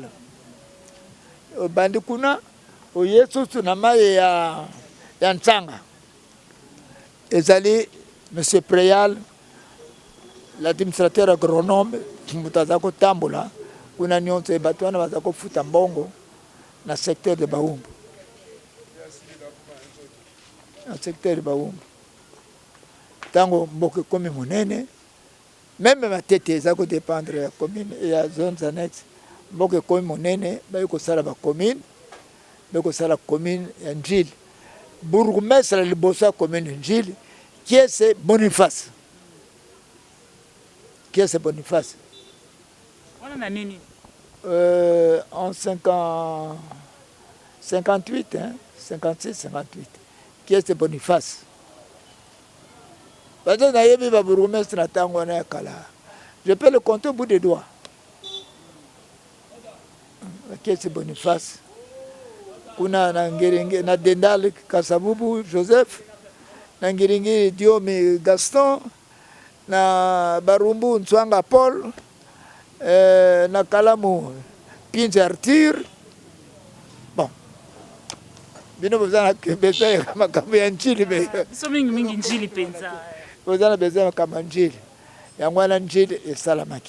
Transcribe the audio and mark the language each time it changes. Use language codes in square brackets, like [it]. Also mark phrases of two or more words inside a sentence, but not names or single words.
[ln] Bandi kuna o yesu na maye ya Ntsanga. Ezali monsieur Preyal [fr] l'administrateur agronome [ln] mutazako tambola kuna nyonso e bato wana bazako futa mbongo na [fr] secteur de [ln] Baumbu. Na [fr] secteur de [ln] Baumbu. Tango mboke komi monene même matete ezako dépendre ya commune et ya [fr] zones annexes. [ln] Mboke komi monene ba yiko sala ba commune ba yiko sala commune ya Njili. Bourgmestre libosa commune Njili [fr] qui est Boniface. Qui est Boniface? En 58, hein, 56, 58. Qui est Boniface? Je peux le compter au bout des doigts. Qui est Boniface? [ln] Kuna Nangiringi, Nadendal Kasabubu Joseph, Nangiringi Diomi Gaston, na Barumbu Ntswanga Paul, na Kalamu Pinze Arthur. Bon. Bino bozana beza kama kama ya Njili be. So mingi Njili penza. Bozana beza kama Njili. Yangwana Njili esalamaki.